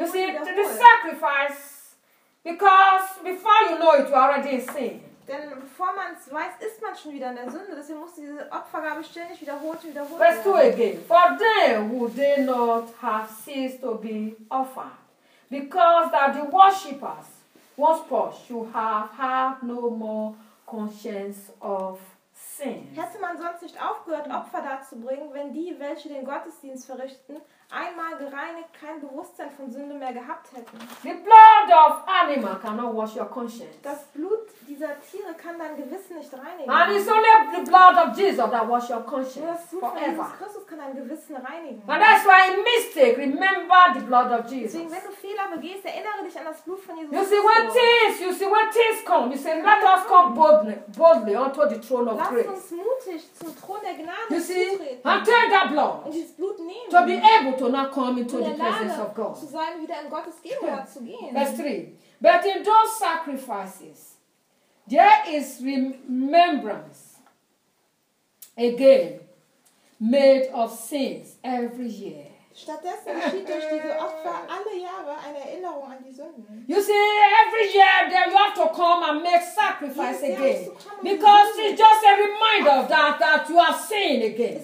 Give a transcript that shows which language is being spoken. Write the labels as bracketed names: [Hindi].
[English] You see, the sacrifice, because before you know it, you already in sin. [German] Denn bevor man es weiß, ist man schon wieder in der Sünde. Deswegen muss diese Opfergabe ständig wiederholt und wiederholt werden. [English] Verse 2 again. For they who did not have ceased to be offered, because that the worshippers once purged should have had no more conscience of sin. [German] Hätte man sonst nicht aufgehört, Opfer darzubringen, wenn die, welche den Gottesdienst verrichten, einmal gereinigt kein Bewusstsein von Sünde mehr gehabt hätten. [English] The blood of animal cannot wash your conscience. [German] Das Blut dieser Tiere kann dein Gewissen nicht reinigen. [English] And it's only the blood of Jesus that washes your conscience. [German] Das Blut von Jesus Christus kann dein Gewissen reinigen. [English] And that's why in mistake, remember the blood of Jesus. [German] Deswegen, wenn du Fehler begehst, erinnere dich an das Blut von Jesus. [English] You see when things come. You say, let us come boldly unto the throne of grace. [German] Lass uns mutig zum Thron der Gnade treten. [English] And take that blood. [German] Und dieses Blut nehmen. [English] To be able to not come into the presence of God. [German] Zu sein, wieder in Gottes Gegenwart zu gehen. [English] Verse 3. But in those sacrifices, there is remembrance again made of sins every year. [German] Stattdessen geschieht durch diese Opfer alle Jahre eine Erinnerung an die Sünden. [English] You see, every year then you have to come and make sacrifice again. Because it's just a reminder of that you are sinned again.